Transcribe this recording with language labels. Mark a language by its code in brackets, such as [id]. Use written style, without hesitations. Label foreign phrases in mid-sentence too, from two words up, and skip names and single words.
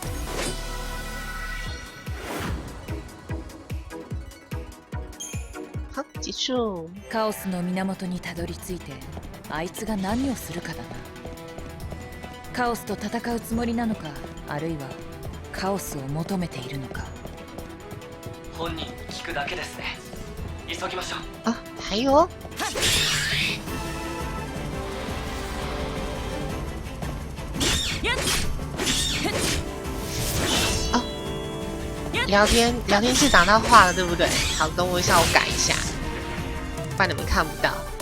[zh] 好，结束。 [ja] カオスの源にたどり着いてあいつが何をするかだな。カオスと戦うつもりなのか、あるいはカオスを求めているのか。本人に聞くだけですね。急ぎましょう。 [zh] 啊，还有聊天室长大画了，对不对？好，等我一下，我改一下，不然你们看不到。